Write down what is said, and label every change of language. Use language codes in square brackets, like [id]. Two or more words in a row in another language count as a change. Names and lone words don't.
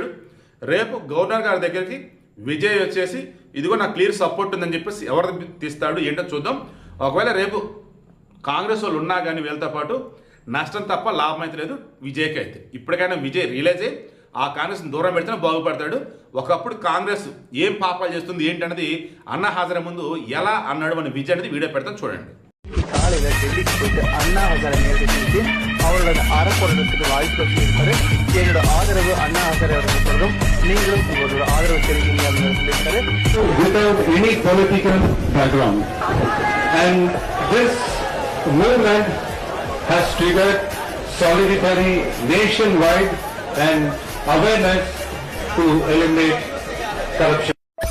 [te] రేపు గవర్నర్ గారి దగ్గరికి విజయ్ వచ్చేసి ఇదిగో నాకు క్లియర్ సపోర్ట్ ఉందని చెప్పేసి ఎవరు తీస్తాడు ఏంటో చూద్దాం. ఒకవేళ రేపు కాంగ్రెస్ వాళ్ళు ఉన్నా కానీ వీళ్ళతో పాటు నష్టం తప్ప లాభం అయితే లేదు విజయ్కి అయితే. ఇప్పటికైనా విజయ్ రియలైజ్ అయ్యి ఆ కాంగ్రెస్ని దూరం పెడితేనే బాగుపడతాడు. ఒకప్పుడు కాంగ్రెస్ ఏం పాపాలు చేస్తుంది ఏంటన్నది அண்ணா ஹாசரே ముందు ఎలా అన్నాడు మన విజయ్ అనేది వీడియో పెడతాను చూడండి. [ta] காலையில் டெல்லிக்கு போயிட்டு அண்ணா ஹாசரை நேரில் செஞ்சு அவர்களோட அறப்போராட்டத்துக்கு வாழ்த்து சொல்லியிருக்காரு. என்னோட ஆதரவு அண்ணா ஹாசரே அவர்கள் சொல்றோம், நீங்களும் உங்களோட ஆதரவு தெரிவிங்க அப்படின்னு சொல்லியிருக்காரு. [en] Without any political background, and this movement has triggered solidarity nationwide and awareness to eliminate corruption.